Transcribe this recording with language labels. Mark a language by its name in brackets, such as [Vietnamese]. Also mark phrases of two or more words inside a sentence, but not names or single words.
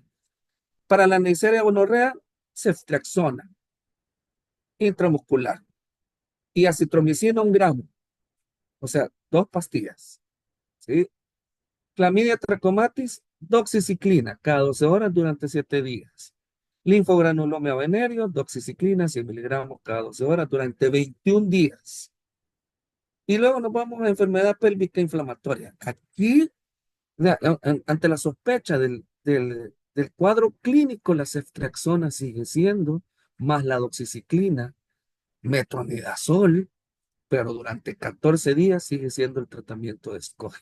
[Spanish] Para la Neisseria gonorrea, ceftriaxona intramuscular y acitromicina 1 gramo, o sea, 2 pastillas, ¿sí? Clamidia trachomatis, Doxiciclina cada 12 horas durante 7 días. Linfogranuloma venéreo, doxiciclina 100 miligramos cada 12 horas durante 21 días. Y luego nos vamos a enfermedad pélvica inflamatoria. Aquí, ante la sospecha del cuadro clínico, la ceftriaxona sigue siendo, más la doxiciclina, metronidazol, pero durante 14 días sigue siendo el tratamiento de escoge.